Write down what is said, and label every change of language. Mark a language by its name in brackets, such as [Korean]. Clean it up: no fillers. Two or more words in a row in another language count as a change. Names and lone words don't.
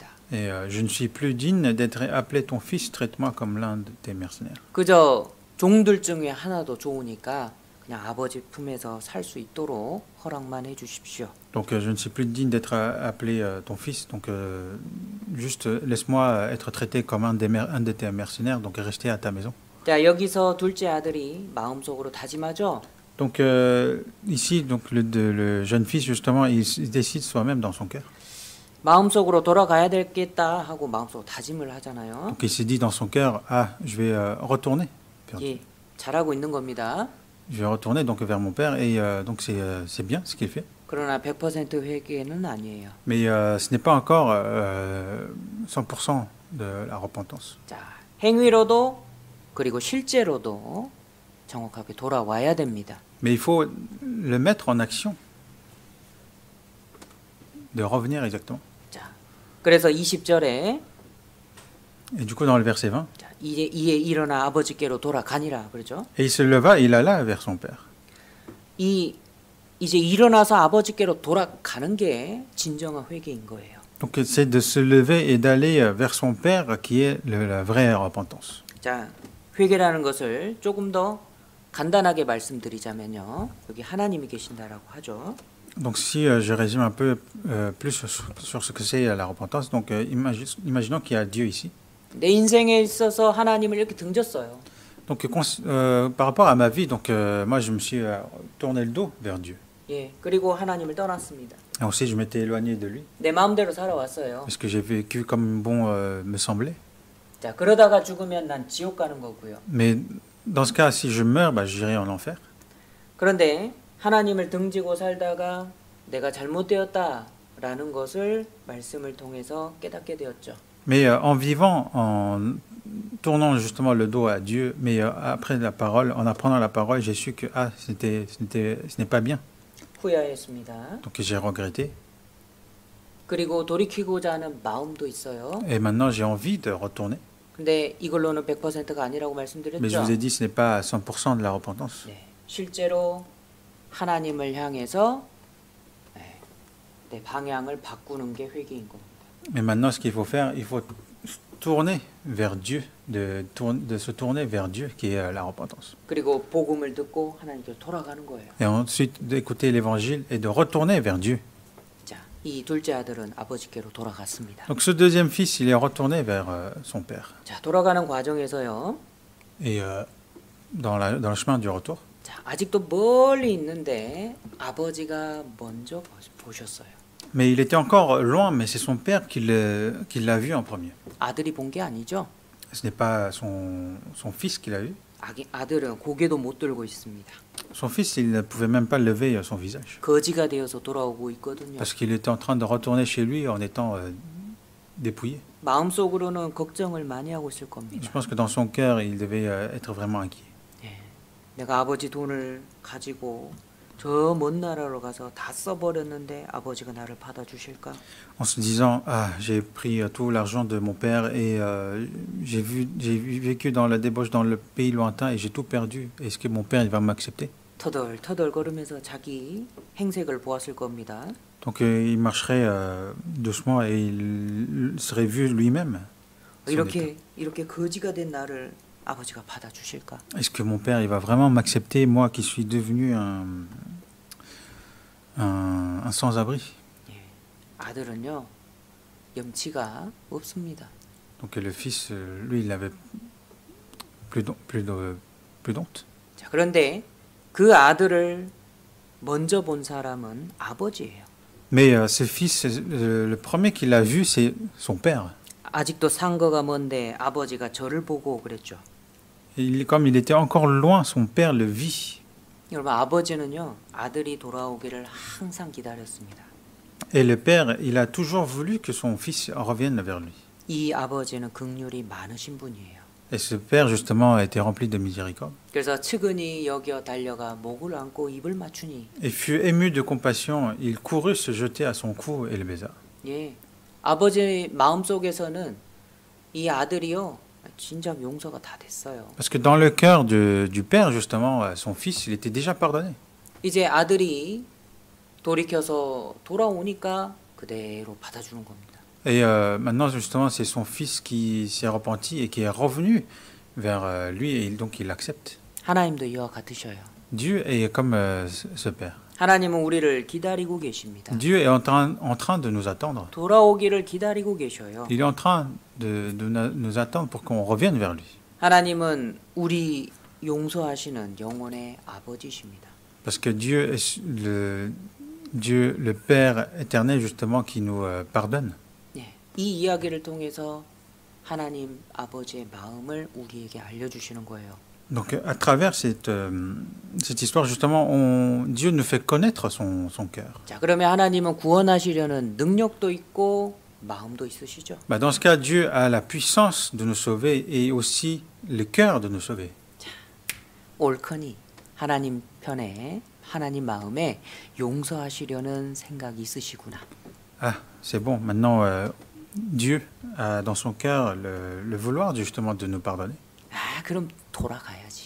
[French] Et je ne suis plus digne d'être appelé ton fils, traite-moi comme l'un de tes mercenaires. [Korean] 그저 종들 중에 하나도 좋으니까 그냥 아버지 품에서 살 수 있도록 허락만 해 주십시오. [French] Donc je ne suis plus digne d'être appelé ton fils, donc juste laisse-moi être traité comme un de tes mercenaires, donc rester à ta maison. [Korean] 자, 여기서 둘째 아들이 마음속으로 다짐하죠. [French] Donc ici, donc le jeune fils justement, il décide soi-même dans son cœur. [Korean] 마음속으로 돌아가야 되겠다 하고 마음속으로 다짐을 하잖아요. [French] Donc il s'est dit dans son cœur, ah, je vais retourner vers Dieu. [Korean] 예, 잘하고 있는 겁니다. [French] Je vais retourner donc vers mon père et donc c'est bien ce qu'il fait. [Korean] 그러나 100% 회개는 아니에요. [French] Mais ce n'est pas encore 100% de la repentance. [Korean] 자, 행위로도 그리고 실제로도 정확하게 돌아와야 됩니다. [French] Mais il faut le mettre en action, de revenir exactement. [Korean] 자, 그래서 20절에 [French] Et du coup dans le verset 20, [Korean] 자, 이에 일어나 아버지께로 돌아가니라 그러죠. [French] et il se leva, il alla vers son père. [Korean] 이제 일어나서 아버지께로 돌아가는 게 진정한 회개인 거예요. [French] Donc c'est de se lever et d'aller vers son père qui est la vraie repentance. [Korean] 자, 회개라는 것을 조금 더 간단하게 말씀드리자면요. 여기 하나님이 계신다라고 하죠. [French] Donc si je résume un peu plus sur ce que c'est la repentance, donc imaginons qu'il y a Dieu ici. [Korean] 내 인생에 있어서 하나님을 이렇게 등졌어요. [French] Donc par rapport à ma vie, donc moi je me suis tourné le dos vers Dieu. [Korean] 예, 그리고 하나님을 떠났습니다. [French] Et ensuite je m'étais éloigné de lui [Korean] 내 마음대로 살아왔어요. [French] parce que j'ai vécu comme bon me semblait. [Korean] 자, 그러다가 죽으면 난 지옥 가는 거고요. [French] Mais dans ce cas, si je meurs, bah, j'irai en enfer. [Korean] 그런데 하나님을 등지고 살다가 내가 잘못되었다라는 것을 말씀을 통해서 깨닫게 되었죠. [French] Mais en vivant, en tournant justement le dos à Dieu, mais après la parole, en apprenant la parole, j'ai su que ce n'est pas bien. [Korean] 후회하였습니다. [French] Donc j'ai regretté. [Korean] 그리고 돌이키고자 하는 마음도 있어요. [French] Et maintenant, j'ai envie de retourner. [Korean] 근데 이걸로는 100%가 아니라고 [French] Mais je [Korean] 말씀드렸죠. [French] vous ai dit, ce n'est pas 100% de la repentance. [Korean] 네, 실제로 하나님을 향해서 내 방향을 바꾸는 게 회개인 겁니다. [French] Mais maintenant, ce qu'il faut faire, il faut tourner vers Dieu, de se tourner vers Dieu, qui est la repentance. [Korean] 그리고 복음을 듣고 하나님께로 돌아가는 거예요. [French] Et ensuite, d'écouter l'évangile et de retourner vers Dieu. [Korean] 자, 이 둘째 아들은 아버지께로 돌아갔습니다. [French] Donc ce deuxième fils, il est retourné vers son père. [Korean] 자, 돌아가는 과정에서요. [French] Et dans le chemin du retour, [Korean] 자, 아직도 멀리 있는데 아버지가 먼저 보셨어요. [French] mais il était encore loin, mais c'est son père qui l'a vu en premier. [Korean] 아들이 본 게 아니죠. [French] Ce n'est pas son fils qui l'a vu. [Korean] 아들은 고개도 못 들고 있습니다. [French] Son fils, il ne pouvait même pas lever son visage. [Korean] 거지가 되어서 돌아오고 있거든요. [French] Parce qu'il était en train de retourner chez lui en étant dépouillé. [Korean] 마음속으로는 걱정을 많이 하고 있을 [French] Je [Korean] 겁니다. [French] pense que dans son cœur, il devait être vraiment inquiet. [Korean] 예, 내가 아버지 돈을 가지고 저 먼 나라로 가서 다 써버렸는데 아버지가 나를 받아주실까? [French] En se disant, ah, j'ai pris tout l'argent de mon père et j'ai vécu dans la débauche dans le pays lointain et j'ai tout perdu. Est-ce que mon père il va m'accepter? [Korean] 터덜터덜 걸으면서 자기 행색을 보았을 겁니다. [French] Donc il marcherait doucement et il serait vu lui-même. son état. [Korean] 이렇게 거지가 된 나를 아버지가 받아주실까? [French] Est-ce que mon père il va vraiment m'accepter, moi qui suis devenu un sans-abri? [Korean] 예, 아들은요 염치가 없습니다. [French] Donc le fils, lui, il avait plus d'honte. [Korean] 자, 그런데 그 아들을 먼저 본 사람은 아버지예요. [French] Mais ce fils, le premier qu'il a vu, c'est son père. [Korean] 아직도 상거가 먼데 아버지가 저를 보고 그랬죠. [French] Comme il était encore loin, son père le vit. [Korean] 여러분 아버지는요 아들이 돌아오기를 항상 기다렸습니다. [French] Et le père, il a toujours voulu que son fils revienne vers lui. [Korean] 이 아버지는 긍휼이 많으신 분이에요. [French] Et ce père, justement, était rempli de miséricorde. [Korean] 그래서 측은히 여겨 달려가 목을 안고 입을 맞추니. [French] Et fut ému de compassion, il courut se jeter à son cou et le baisa. [Korean] 예, 아버지 마음 속에서는 이 아들이요 진작 용서가 다 됐어요. [French] Parce que dans le cœur du père, justement, son fils, il était déjà pardonné. [Korean] 이제 아들이 돌이켜서 돌아오니까 그대로 받아주는 겁니다. [French] Et maintenant, justement, c'est son fils qui s'est repenti et qui est revenu vers lui, et donc il l'accepte. [Korean] 하나님도 이와 같으셔요. [French] Dieu est comme ce père. [Korean] 하나님은 우리를 기다리고 계십니다. [French] Dieu est en train de nous attendre. [Korean] 돌아오기를 기다리고 계셔요. [French] Il est en train de nous attendre pour qu'on revienne vers lui. [Korean] 하나님은 우리 용서하시는 영원의 아버지십니다. [French] Parce que Dieu est Dieu, le Père éternel, justement, qui nous pardonne. [Korean] 네, 이 이야기를 통해서 하나님 아버지의 마음을 우리에게 알려주시는 거예요. [French] Donc, à travers cette histoire, justement, Dieu nous fait connaître son cœur. [Korean] 자, 그러면 하나님은 구원하시려는 능력도 있고 마음도 있으시죠? [French] Bah, dans ce cas, Dieu a la puissance de nous sauver et aussi le cœur de nous sauver. [Korean] 옳거니 하나님 편에 하나님 마음에 용서하시려는 생각이 있으시구나. [French] Ah, c'est bon. Maintenant, Dieu a dans son cœur le vouloir, justement, de nous pardonner. [Korean] 아, 그럼 돌아가야지.